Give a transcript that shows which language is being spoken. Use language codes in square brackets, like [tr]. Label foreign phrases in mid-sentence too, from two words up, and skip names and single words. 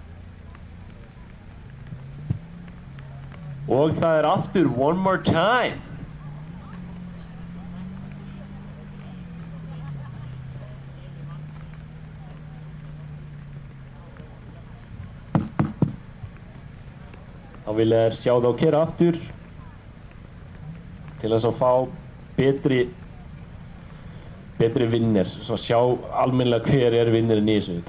[is] Og það er aftur [en] one more time. [is] Þá vilja þær sjá þá keyra aftur til þess að fá betri vinnir, svo sjá almennilega hver er vinnirinn í þessu.